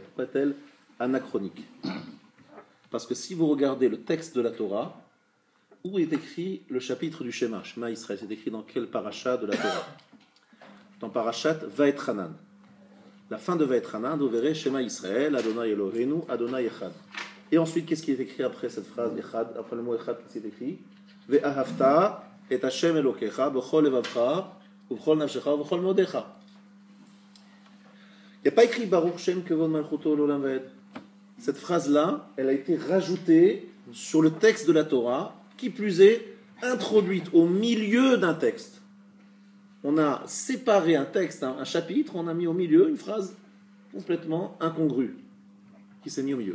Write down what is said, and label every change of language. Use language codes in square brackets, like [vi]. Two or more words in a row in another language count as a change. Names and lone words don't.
[fr] Pourquoi est-elle anachronique? Parce que si vous regardez le texte de la Torah, où est écrit le chapitre du Shema? [he] שמע ישראל, [fr] c'est écrit dans quel parasha de la Torah? Dans parashat Vaetranan. La fin de Vaetranan, vous verrez [he] שמע ישראל, ה' אלוהינו, ה' אחד. [fr] Et ensuite, qu'est-ce qui est écrit après cette phrase Echad, après le mot Echad, qu'est-ce qui est écrit? [he] ואהבת את ה' אלוקיך, בכל לבבך, ובכל נפשך, ובכל מאדך. [fr] Il n'y a pas écrit [he] ברוך שם כבוד מלכותו לעולם ועד. [fr] Cette phrase-là, elle a été rajoutée sur le texte de la Torah, qui plus est, introduite au milieu d'un texte. On a séparé un texte, un chapitre, on a mis au milieu une phrase complètement incongrue qui s'est mise au milieu.